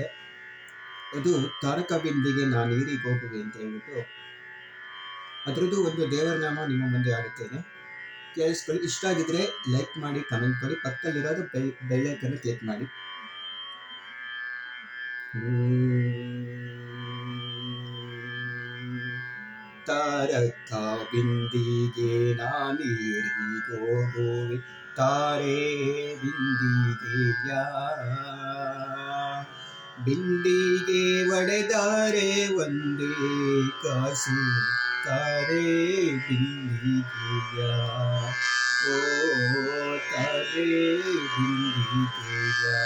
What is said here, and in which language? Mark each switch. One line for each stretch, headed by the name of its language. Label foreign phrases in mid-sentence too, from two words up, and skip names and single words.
Kannada: ಅದು ತಾರಕ ಬಿಂದಿಗೆ ನಾ ನೀರಿಗೆ ಹೋಗುವೆ ಅಂತ ಹೇಳ್ಬಿಟ್ಟು ಅದರದ್ದು ಒಂದು ದೇವರ ನಾಮ ನಿಮ್ಮ ಮುಂದೆ ಆಡುತ್ತೇನೆ, ಕೇಳಿಸ್ಕೊಳ್ಳಿ. ಇಷ್ಟ ಆಗಿದ್ರೆ ಲೈಕ್ ಮಾಡಿ, ಕಮೆಂಟ್ ಮಾಡಿ, ಪಕ್ಕದಲ್ಲಿರೋದು
English: bell icon click
Kannada: ಮಾಡಿ. ತಾರಕ ಬಿಂದಿಗೆ ನಾ ನೀರಿಗೋಗುವೆ, ತಾರೆ ಬಿಂದಿಗೆಯ ಬಿಂದಿಗೆ ಒಡೆದರೆ ಒಂದೇ ಕಾಸು, ತಾರೆ ಬಿಂದಿಗೆಯ ಓ ತಾರೆ ಬಿಂದಿಗೆಯ.